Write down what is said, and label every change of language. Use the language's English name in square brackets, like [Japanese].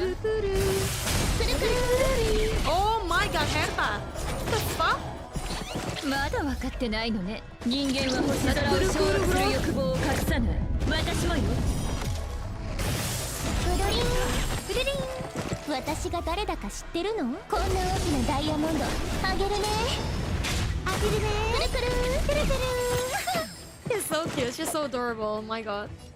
[Japanese] くるくる [English] Oh my god, Herta! What the fuck? [Japanese] まだ分かってないのね。人間は星空を掌握する欲望を隠さない。私もよ。プルリンプルリン。私が誰だか知ってるの？こんな大きなダイヤモンドあげるね。あげるね。くるくるくるくる。 [English] She's so cute, she's so adorable, oh my god.